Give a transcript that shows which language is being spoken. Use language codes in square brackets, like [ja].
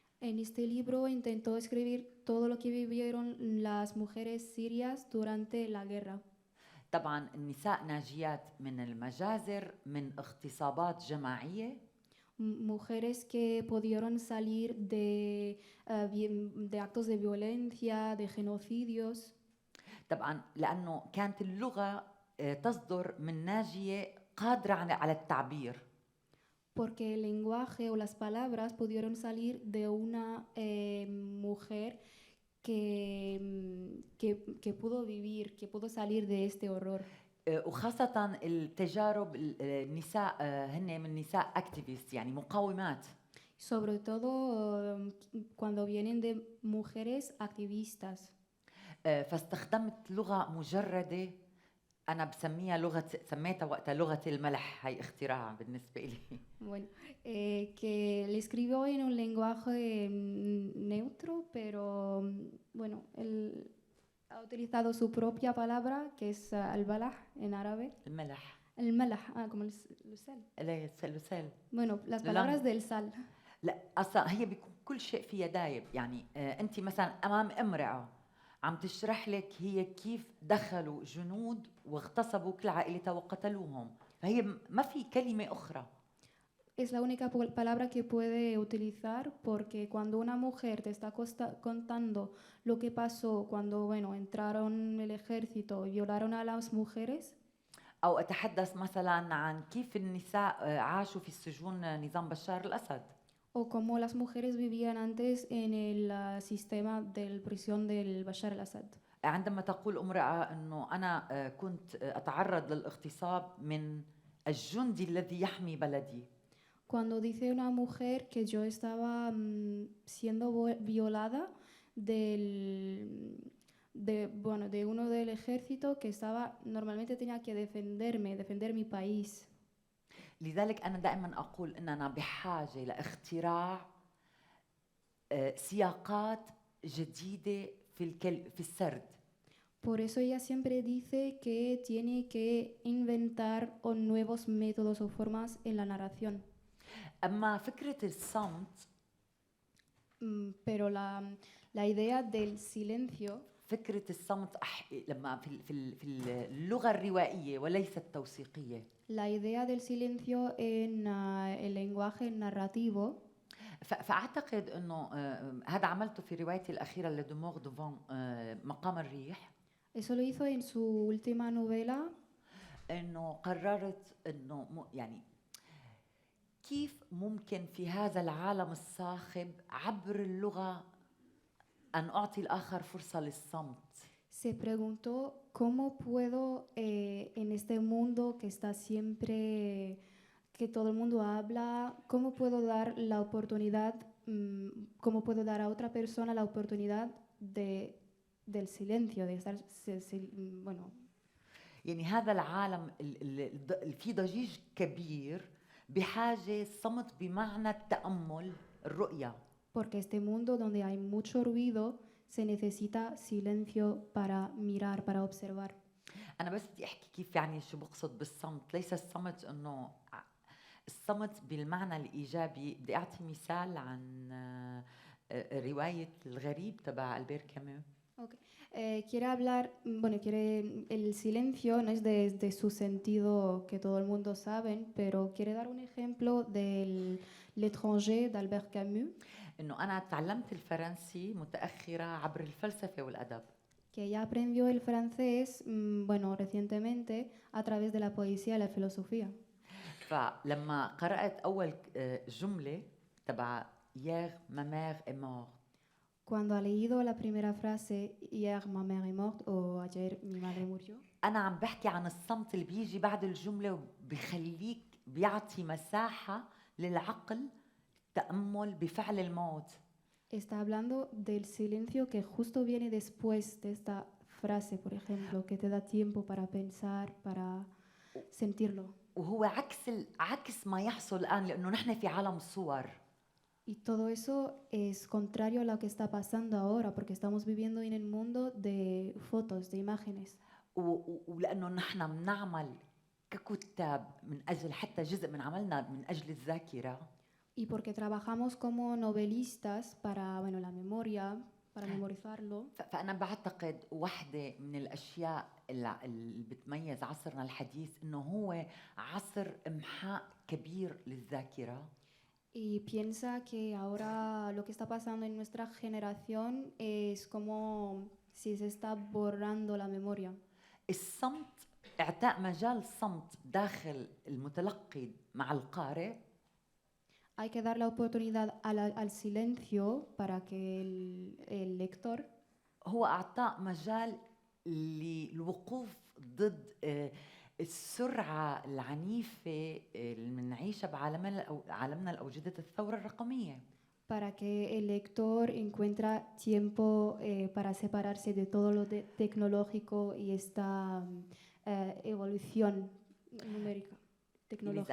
[es] En este libro intentó escribir todo lo que vivieron las mujeres sirias durante la guerra. [ar] طبعا النساء ناجيات من المجازر من اغتصابات جماعية. [es] Mujeres que pudieron salir de actos de violencia, de genocidios. [ar] طبعا لأنه كانت اللغة تصدر من ناجية قادرة على التعبير. [es] Porque el lenguaje o las palabras pudieron salir de una mujer que pudo vivir, que pudo salir de este horror. [ar] وخاصة التجارب النساء هن من نساء [en] activists [ar] يعني مقاومات. [es] Sobre todo cuando vienen de mujeres activistas. [ar] فاستخدمت لغة مجردة أنا بسميها سميتها وقتها لغة الملح هي اختراع بالنسبة لي. [es] Bueno, que le escribió en un lenguaje neutro, pero bueno, él ha utilizado su propia palabra que es al-balah en árabe. [ar] الملح. الملح [es] como el sal. [ar] السل. [es] Bueno, las palabras del sal. [ar] لا أصلا هي بيكون كل شيء فيها دايب يعني أنت مثلا أمام امرأة عم تشرح لك هي كيف دخلوا جنود واغتصبوا كل عائلتها وقتلوهم فهي ما في كلمة أخرى. [es] Es la única palabra que puede utilizar porque cuando una mujer te está contando lo que pasó cuando bueno, entraron el ejército y violaron a las mujeres. [ar] أو أتحدث مثلا عن كيف النساء عاشوا في السجون نظام بشار الأسد. [es] O cómo las mujeres vivían antes en el sistema de prisión del Bashar al-Assad. [ar] عندما تقول امرأة أنه أنا كنت أتعرض للاغتصاب من الجندي الذي يحمي بلدي. [es] cuando dice una mujer que yo estaba siendo violada de uno del ejército que normalmente tenía que defender mi país. [ar] لذلك أنا دائما أقول أننا بحاجة لاختراع سياقات جديدة في السرد. [es] Por eso ella siempre dice que tiene que inventar nuevos métodos o formas en la narración. [ar] أما فكرة الصمت [es] Pero la idea del silencio, [ar] فكرة الصمت لما في اللغة الروائية وليس التوثيقية. [es] la idea del silencio en el lenguaje narrativo. [ar] فأعتقد أنه هذا عملته في روايتي الأخيرة لدومور دوفون مقام الريح. [es] Eso lo hizo en su última novela. [ar] أنه قررت أنه يعني كيف ممكن في هذا العالم الصاخب عبر اللغة أن أعطي الآخر فرصة للصمت. [es] Se preguntó cómo puedo en este mundo que está siempre, que todo el mundo habla, cómo puedo dar la oportunidad, cómo puedo dar a otra persona la oportunidad del silencio, de estar, bueno. [ar] يعني هذا العالم في ضجيج كبير بحاجة صمت بمعنى التأمل الرؤية. [es] Porque este mundo donde hay mucho ruido se necesita silencio para mirar, para observar. [ar] أنا بس بدي أحكي كيف يعني شو بقصد بالصمت. ليس الصمت إنه الصمت بالمعنى الإيجابي. بدي أعطي مثال عن رواية الغريب تبع ألبير كامو. [en] Okay. [es] Quiere hablar, el silencio no es de su sentido que todo el mundo sabe, pero quiere dar un ejemplo del L'étranger d'Albert Camus. [ar] إنه أنا تعلمت الفرنسي متأخرة عبر الفلسفة والأدب. [es] Que ella aprendió el francés, recientemente a través de la poesía y la filosofía. [ar] فلما قرأت أول جملة تبع [fr] hier ma mère est morte. [es] Cuando ha leído la primera frase [fr] hier ma mère est morte [es] o ayer mi madre murió. [ar] أنا عم بحكي عن الصمت اللي بيجي بعد الجملة وبيخليك بيعطي مساحة للعقل تأمل بفعل الموت. [es] Está hablando del silencio que justo viene después de esta frase, por ejemplo, que te da tiempo para pensar, para sentirlo. [ar] وهو عكس ما يحصل الآن لأنه نحن في عالم صور. [es] Y todo eso es contrario a lo que está pasando ahora, porque estamos viviendo en el mundo de fotos, de imágenes. [ar] ولأنه نحن بنعمل ككتاب من أجل حتى جزء من عملنا من أجل الذاكرة. [es] Y porque trabajamos como novelistas para, la memoria, para memorizarlo. [ar] فأنا بعتقد واحدة من الأشياء اللي بتميز عصرنا الحديث إنه هو عصر إمحاء كبير للذاكرة. [es] Y piensa que ahora lo que está pasando en nuestra generación es como si se está borrando la memoria. [ar] الصمت إعطاء مجال صمت داخل المتلقي مع القارئ. [es] Hay que dar la oportunidad al silencio para que el lector [ar] هو أعطاء مجال للوقوف ضد السرعة العنيفة اللي بنعيشها بعالمنا الأوجدة الثورة الرقمية. [es] Para que el lector encuentre tiempo para separarse de todo lo tecnológico y esta evolución numérica, tecnológica.